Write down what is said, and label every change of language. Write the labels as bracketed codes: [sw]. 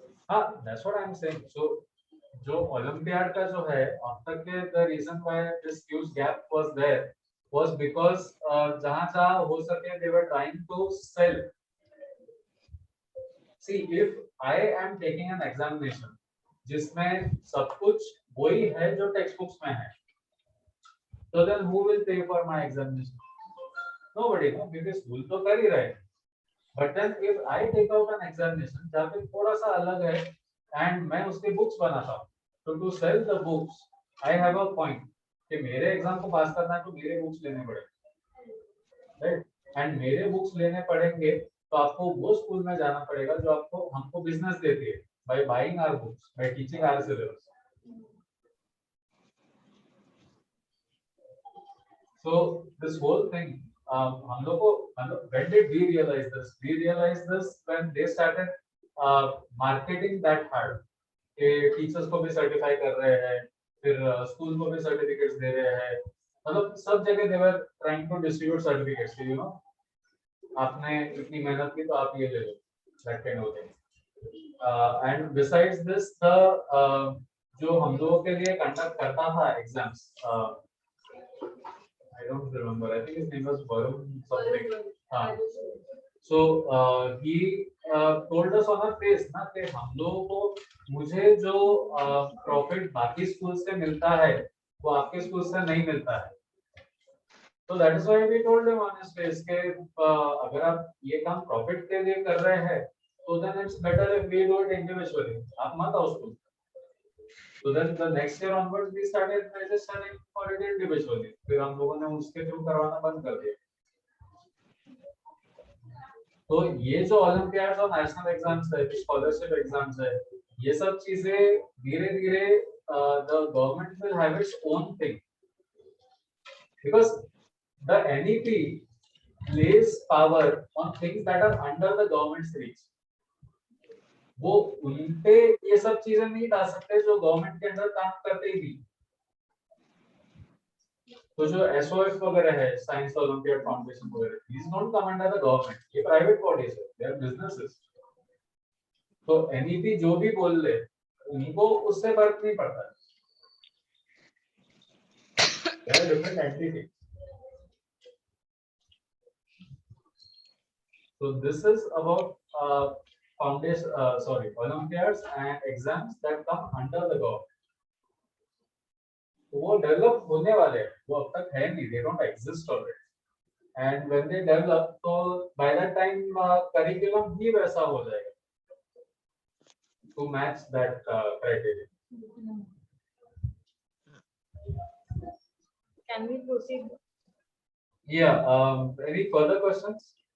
[en] हाँ, that's what I'm saying. So [hi] जो olympiad का जो है अब तक के [en] the reason why this huge gap was there was because [hi] जहाँ हो सके [en] they were trying to sell. See, if I am taking an examination [hi] जिसमें सब कुछ वही है जो टेक्स्ट बुक्स में है, [en] so then who will pay for my examination? Nobody, no, because [hi] school तो कर ही रहे. [en] But then if I take out an examination [hi] जहाँ पे थोड़ा सा अलग है and मैं उसके बुक्स बनाता हूँ, तो [en] to sell the books I have a point [hi] कि मेरे एग्जाम को पास करना है तो मेरे बुक्स लेने पड़ेंगे, right? And मेरे बुक्स लेने पड़ेंगे तो आपको वो स्कूल में जाना पड़ेगा जो आपको हमको बिजनेस देती है [en] by buying our books, by teaching our syllabus. So this whole thing, [hi] हम लोग को [en] when did we realize this? We realized this when they started marketing that hard. [hi] कि टीचर्स को भी सर्टिफाई कर रहे हैं, फिर स्कूल को भी सर्टिफिकेट्स दे रहे हैं, मतलब सब जगह [en] they were trying to distribute certificates. [hi] You know, आपने इतनी मेहनत की तो आप ये ले लो, [en] that kind of thing. And besides this, the [hi] जो हम लोगों के लिए कंडक्ट करता था exams, [en] I don't remember. I think his name was Varun something. So he told us on our face [hi] ना कि हम लोगों को मुझे जो प्रॉफिट बाकी स्कूल से मिलता है वो आपके स्कूल से नहीं मिलता है. [en] So that is why we told him on his face [hi] कि अगर आप ये काम प्रॉफिट के लिए कर रहे हैं तो [en] then it's better if we do it individually. [hi] आप मत आओ school. [en] So then the next year onwards we started registering for it individually. [hi] फिर हम लोगों ने उसके थ्रू करवाना बंद कर दिया. तो ये जो ओलंपियाड्स और नेशनल एग्जाम्स है, स्कॉलरशिप एग्जाम्स है, ये सब चीजें धीरे-धीरे [en] the government will have its own thing. Because the NEP lays power on things that are under the government's reach. [hi] वो उनपे ये सब चीजें नहीं ला सकते जो गवर्नमेंट के अंदर काम करते ही नहीं. तो जो SOF वगैरह है, साइंस ओलंपियाड फाउंडेशन वगैरह, [en] these don't come under the government. [hi] ये प्राइवेट बॉडीज है, [en] they are businesses. [hi] तो NEP जो भी बोल ले, उनको उससे फर्क नहीं पड़ता. [en] They are different entities. So this is about Olympiads and exams that come under the government. [hi] वो डेवलप होने वाले हैं, वो अब तक है नहीं, [en] they don't exist already. And when they develop, तो by that time curriculum [hi] ही वैसा हो जाएगा [en] to match that criteria. Can we proceed? Yeah. Any further questions?